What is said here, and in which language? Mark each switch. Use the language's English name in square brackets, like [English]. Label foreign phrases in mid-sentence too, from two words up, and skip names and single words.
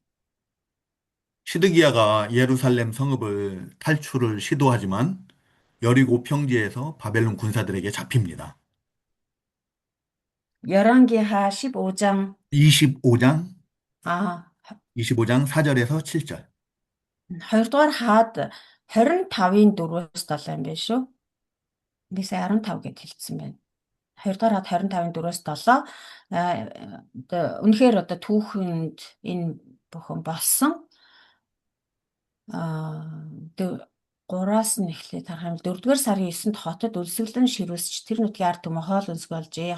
[Korean] 시드기야가 예루살렘 성읍을 탈출을 시도하지만 여리고 평지에서 바벨론 군사들에게 잡힙니다. 열왕기하 15장 25장 아 25장 4절에서 7절. [Mongolian] 2 дугаар хаад 25-ийн 4-7 юм байна шүү. Би сая 15 гэд хэлсэн байна. 2 дугаар хаад 25-ийн 4-7 одоо үнэхээр одоо түүхэнд энэ бүхэн болсон. 3-аас нь эхлээд харах юм бол 4-р сарын 9-нд хотод үлсгэлэн ширүүлсч тэр нутгийн ард түмэн хоол өнсгөө олжээ.